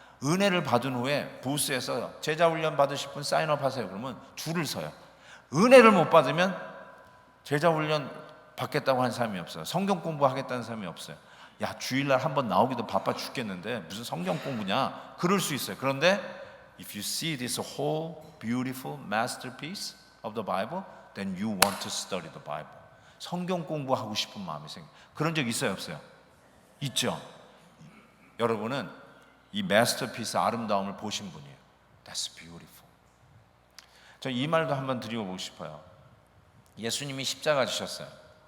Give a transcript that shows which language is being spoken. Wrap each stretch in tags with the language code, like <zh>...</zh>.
<ko>은혜를 받은 후에 부스에서 제자훈련 받으실 분 사인업 하세요. 그러면 줄을 서요. 은혜를 못 받으면 제자훈련 받겠다고 하는 사람이 없어요. 성경 공부하겠다는 사람이 없어요. 야, 주일날 한번 나오기도 바빠 죽겠는데 무슨 성경 공부냐, 그럴 수 있어요.</ko> <en>그런데 if you see this whole beautiful masterpiece of the Bible, then you want to study the Bible.</en> <ko>성경 공부하고 싶은 마음이 생겨요. 그런 적 있어요, 없어요? 있죠. 여러분은 이 마스터피스 아름다움을 보신 분이에요.</ko> <en>That's beautiful.</en> <ko>저 이 말도 한번 드리고 싶어요. 예수님이 십자가 지셨어요.</ko>